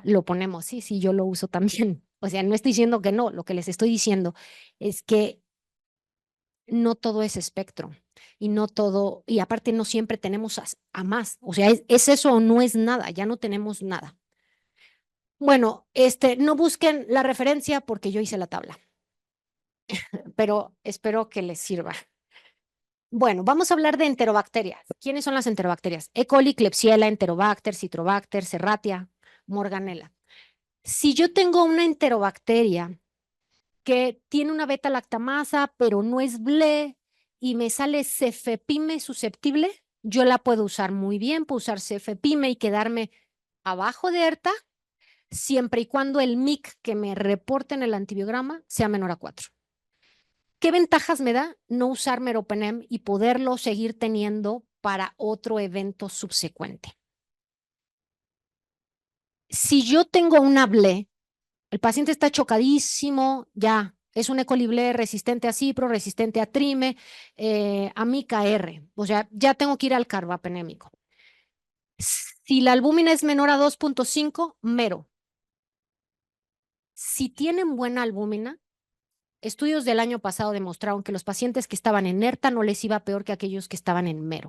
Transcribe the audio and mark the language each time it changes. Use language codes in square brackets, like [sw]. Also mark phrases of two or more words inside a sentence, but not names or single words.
[es] Lo ponemos, sí, sí, yo lo uso también. O sea, no estoy diciendo que no, lo que les estoy diciendo es que no todo es espectro y no todo, y aparte no siempre tenemos a más, o sea, es eso o no es nada, ya no tenemos nada. Bueno, no busquen la referencia porque yo hice la tabla, pero espero que les sirva. Bueno, vamos a hablar de enterobacterias. ¿Quiénes son las enterobacterias? E. coli, Klebsiella, Enterobacter, Citrobacter, Serratia, Morganella. Si yo tengo una enterobacteria que tiene una beta-lactamasa, pero no es BLE y me sale cefepime susceptible, yo la puedo usar muy bien, puedo usar cefepime y quedarme abajo de ERTA, siempre y cuando el MIC que me reporte en el antibiograma sea menor a 4. ¿Qué ventajas me da no usar meropenem y poderlo seguir teniendo para otro evento subsecuente? Si yo tengo una BLE, el paciente está chocadísimo, ya, es un E. coli BLE resistente a cipro, resistente a trime, a mica R, o sea, ya tengo que ir al carbapenémico. Si la albúmina es menor a 2.5, mero. Si tienen buena albúmina, estudios del año pasado demostraron que los pacientes que estaban en ERTA no les iba peor que aquellos que estaban en mero.